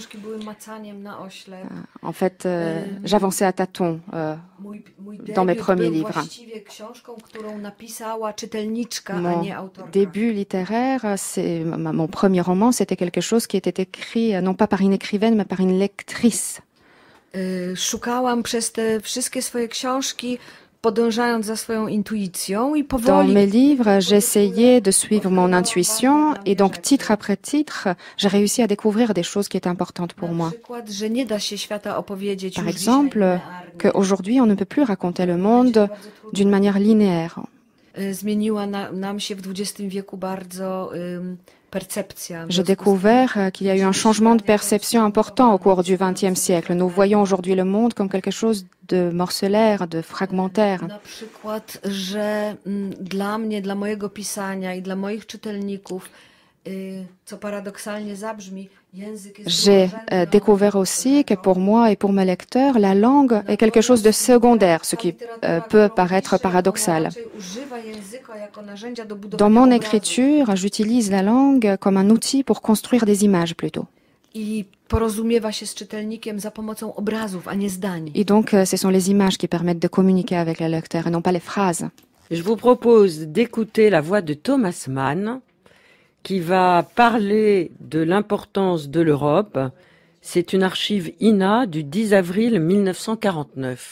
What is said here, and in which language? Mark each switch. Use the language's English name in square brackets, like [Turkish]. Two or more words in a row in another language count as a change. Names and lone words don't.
[French] En fait, j'avançais à tâtons dans mes premiers livres. Mon début littéraire, mon premier roman, c'était quelque chose qui était écrit non pas par une écrivaine, mais par une lectrice. [Polish] Szukałam przez te wszystkie swoje książki, podążając za swoją intuicją i powoli. [French] Dans mes livres, j'essayais de suivre mon intuition et donc titre après titre, j'ai réussi à découvrir des choses qui étaient importantes pour moi. Par exemple, qu'aujourd'hui on ne peut plus raconter le monde d'une manière linéaire. [Polish] Zmieniła nam się w XX wieku bardzo [French] J'ai découvert qu'il y a eu un changement de perception important au cours du XXe siècle. Nous voyons aujourd'hui le monde comme quelque chose de morcelaire, de fragmentaire. [Polish] Na przykład, że dla mnie, dla mojego pisania i dla moich czytelników, co paradoksalnie zabrzmi, [French] j'ai découvert aussi que pour moi et pour mes lecteurs, la langue est quelque chose de secondaire, ce qui peut paraître paradoxal. Dans mon écriture, j'utilise la langue comme un outil pour construire des images plutôt. [Polish] I porozumiewa się z czytelnikiem za pomocą obrazów, a nie zdań. [French] Et donc, ce sont les images qui permettent de communiquer avec le lecteur et non pas les phrases. Je vous propose d'écouter la voix de Thomas Mann, qui va parler de l'importance de l'Europe. C'est une archive INA du 10 avril 1949.